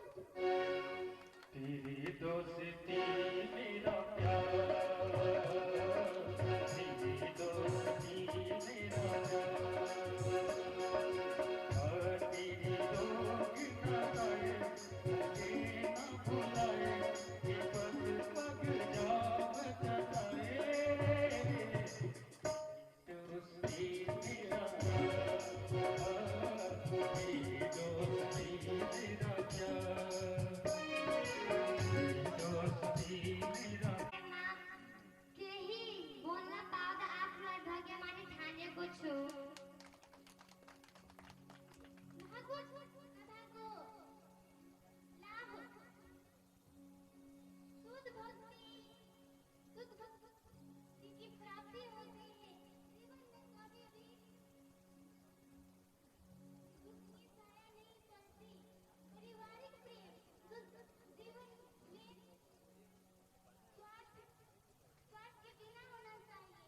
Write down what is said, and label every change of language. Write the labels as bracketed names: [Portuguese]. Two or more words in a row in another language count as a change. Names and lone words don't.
[Hindi] तेरी दोस्ती मेरा प्यार, तेरी दोस्ती मेरा प्यार, तेरी दोस्ती ना आए, मुझे ना भुलाए, ये बस पग जाम सताए। दोस्ती मेरा प्यार, तेरी दोस्ती मेरा प्यार, [Nepali] केही बोल्न पाउँदा आफूलाई भाग्यमानी ठानेको छु। [Hindi] कथाको लाभ शुद्ध भक्ति की प्राप्ति होती है। जीवन में कभी भी दुख की छाया नहीं चलती। पारिवारिक प्रेम जीवन में स्वार्थ के बिना होना चाहिए।